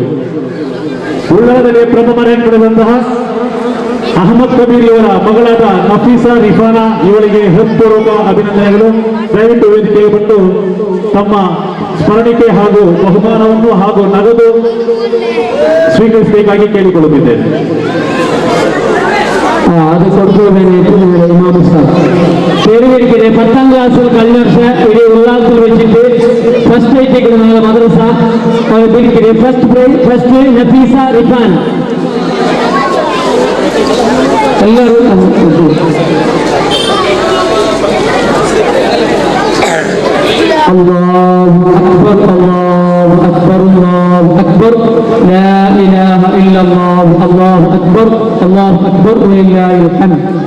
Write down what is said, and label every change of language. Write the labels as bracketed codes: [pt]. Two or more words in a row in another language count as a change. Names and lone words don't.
[kn] ಉಳ್ಳಾಲದಲ್ಲಿ ಪ್ರಥಮ ರ್ಯಾಂಕ್ ಪಡೆದಂತಹ ಅಹಮದ್ ಕಬೀರ್ ಇವರ ಮಗಳಾದ ನಫೀಸಾ ರಿಫಾನಾ ಇವರಿಗೆ ಹೃತ್ಪೂರ್ವಕ ಅಭಿನಂದನೆಗಳು. ದಯವಿಟ್ಟು ವೇದಿಕೆಗೆ ಬಂದು ತಮ್ಮ ಸ್ಮರಣಿಕೆ ಹಾಗೂ ಬಹುಮಾನವನ್ನು ಹಾಗೂ ನಗದು ಸ್ವೀಕರಿಸಬೇಕಾಗಿ ಕೇಳಿಕೊಳ್ಳುತ್ತಿದ್ದೇನೆ. [ml] അത് കൊടുക്കുന്നതിന് ഇമാം സാബ് പേരുവരിക്കുന്നത് 10ാം ക്ലാസ്സിൽ കഴിഞ്ഞ വർഷം ഒരു ഉള്ളാസത്തിൽ വെച്ചിട്ട് ഫസ്റ്റ് ആയിട്ട് മദ്രസ [ar] ഫസ്റ്റ് നഫീസ റിഫാൻ എല്ലാവരും الله أكبر الله أكبر الله أكبر لا إله إلا الله الله أكبر ولله الحمد.